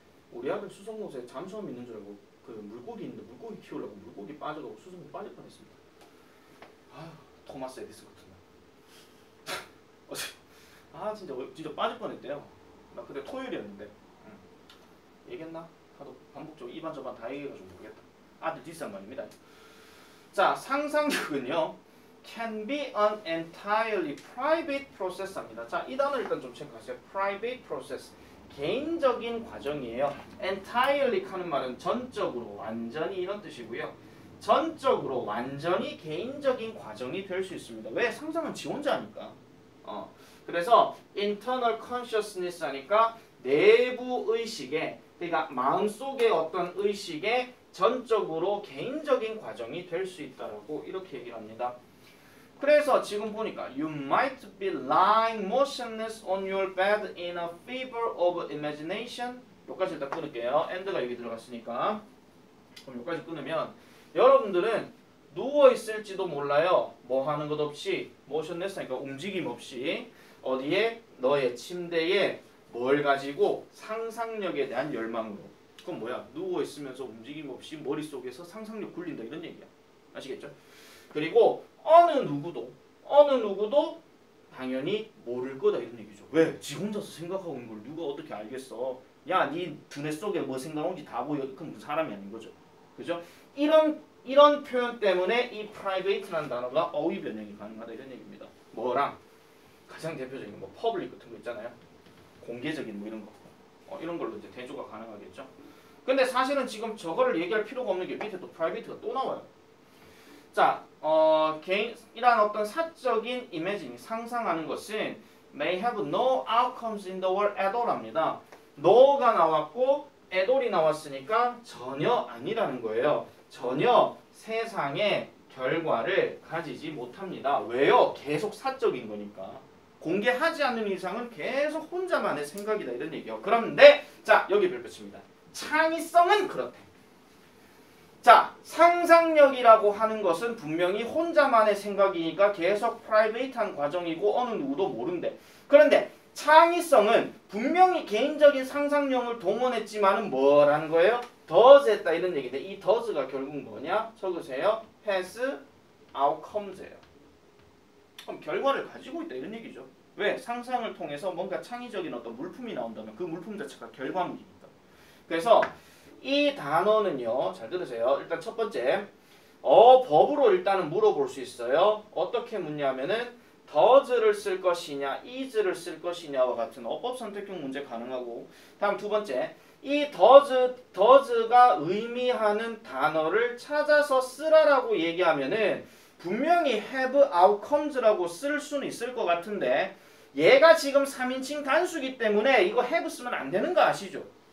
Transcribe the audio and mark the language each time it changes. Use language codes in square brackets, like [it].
[ko] 우리 아들 수성못에 잠수함 있는 줄 알고 그 물고기 있는데 물고기 키우려고 물고기 빠져가고 수성못 빠질 뻔했습니다. 아휴 토마스 에디슨 같은 진짜 빠질 뻔했대요. 나 그때 토요일이었는데 얘기했나? 하도 반복적으로 이반 저반 다 얘기해가지고 모르겠다. 아들 디스한 말입니다. [en] 자, [ko] 상상력은요 [en] can be an entirely private process입니다. [ko] 자, 이 단어 일단 좀 체크하세요. [en] private process. [ko] 개인적인 과정이에요. entirely 하는 말은 전적으로, 완전히 이런 뜻이고요. 전적으로, 완전히 개인적인 과정이 될 수 있습니다. 왜? 상상은 지 혼자 하니까. 그래서 [en] internal consciousness [ko] 하니까 내부 의식에, 그러니까 마음속의 어떤 의식에 전적으로 개인적인 과정이 될 수 있다라고 이렇게 얘기를 합니다. 그래서 지금 보니까 [en] You might be lying motionless on your bed in a fever of imagination. [ko] 여기까지 일단 끊을게요. and가 여기 들어갔으니까. 그럼 여기까지 끊으면 여러분들은 누워있을지도 몰라요. 뭐 하는 것 없이 motionless 하니까 움직임 없이 어디에? 너의 침대에 뭘 가지고? 상상력에 대한 열망으로. 그건 뭐야? 누워있으면서 움직임 없이 머릿속에서 상상력 굴린다 이런 얘기야. 아시겠죠? 그리고 어느 누구도 당연히 모를 거다 이런 얘기죠. 왜? 지 혼자서 생각하고 있는 걸 누가 어떻게 알겠어? 야, 네 두뇌 속에 뭐 생각하는지 다 보여. 그럼 사람이 아닌 거죠. 그죠? 이런 표현 때문에 이 private라는 단어가 어휘 변형이 가능하다 이런 얘기입니다. 뭐랑? 가장 대표적인 뭐 퍼블릭 같은 거 있잖아요. 공개적인 뭐 이런 거. 이런 걸로 이제 대조가 가능하겠죠. 근데 사실은 지금 저거를 얘기할 필요가 없는 게 밑에 또 private가 또 나와요. 자, 개인이란 어떤 사적인 이미지니 상상하는 것은 [en] may have no outcomes in the world at all 합니다. [ko] no가 나왔고 [en] at all [ko] 이 나왔으니까 전혀 아니라는 거예요. 전혀 세상에 결과를 가지지 못합니다. 왜요? 계속 사적인 거니까. 공개하지 않는 이상은 계속 혼자만의 생각이다 이런 얘기예요. 그런데 자, 여기 별표칩니다. 창의성은 그렇대. 자, 상상력이라고 하는 것은 분명히 혼자만의 생각이니까 계속 프라이베이트한 과정이고 어느 누구도 모른대. 그런데 창의성은 분명히 개인적인 상상력을 동원했지만은 뭐라는 거예요? does 했다 이런 얘기인데 이 does가 결국 뭐냐? 적으세요. [en] has outcomes예요. [ko] 그럼 결과를 가지고 있다 이런 얘기죠. 왜? 상상을 통해서 뭔가 창의적인 어떤 물품이 나온다면 그 물품 자체가 결과물이니까. 그래서 이 단어는요. 잘 들으세요. 일단 첫 번째 법으로 일단은 물어볼 수 있어요. 어떻게 묻냐면은 does를 쓸 것이냐 is를 쓸 것이냐와 같은 어법 선택형 문제 가능하고 다음 두 번째 이 does가 의미하는 단어를 찾아서 쓰라라고 얘기하면은 분명히 [en] have outcomes [ko] 라고 쓸 수는 있을 것 같은데 얘가 지금 3인칭 단수기 때문에 이거 have 쓰면 안 되는 거 아시죠?